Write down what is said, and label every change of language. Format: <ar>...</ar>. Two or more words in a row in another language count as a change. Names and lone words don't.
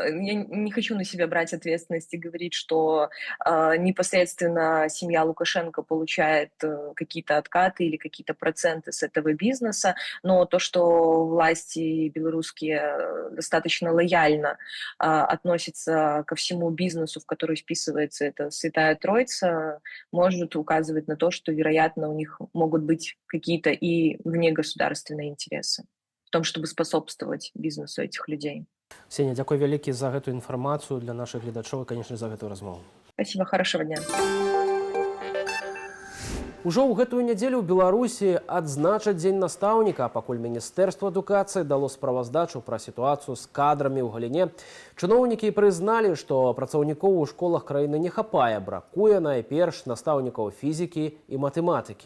<ru>Я не хочу на себя брать ответственность и говорить, что непосредственно семья Лукашенко получает какие-то откаты или какие-то проценты с этого бизнеса, но то, что власти белорусские достаточно лояльно относятся ко всему бизнесу, в который вписывается эта Святая Троица, может указывать на то, что, вероятно, у них могут быть какие-то и внегосударственные интересы в том, чтобы способствовать бизнесу этих людей. Ксения,</ru> <be>дзякуй вялікі за гэтую інфармацыю для нашых гледачоў і, конечно, за гэтую размову.</be> <ru>Спасибо, хорошего дня.</ru> <be>Ужо ў гэтую нядзелю ў Беларусі адзначаць дзень настаўніка, пакуль Міністэрства адукацыі дало справаздачу пра сітуацыю з кадрамі ў галіне. Чыноўнікі прызналі, што працаўнікоў у школах краіны не хапае, бракуе найперш настаўнікаў фізікі і матэматыкі.</be>